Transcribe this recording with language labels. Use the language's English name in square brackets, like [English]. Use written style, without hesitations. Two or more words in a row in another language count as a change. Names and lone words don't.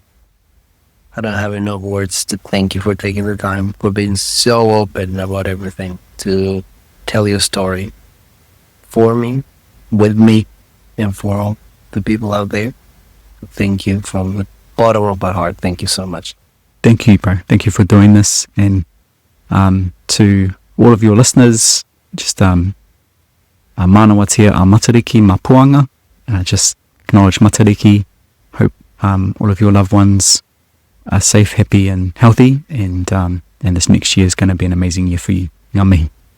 [English] I don't have enough words to thank you for taking the time, for being so open about everything, to tell your story for me, with me, and for all the people out there. Thank you from the bottom of my heart. Thank you so much. Thank you, bro. Thank you for doing this. And to all of your listeners, just [Māori] manawatia a matariki ma puanga. [English] Just acknowledge matariki. Hope all of your loved ones are safe, happy and healthy, and this next year is going to be an amazing year for you. [Māori] Ngā mihi.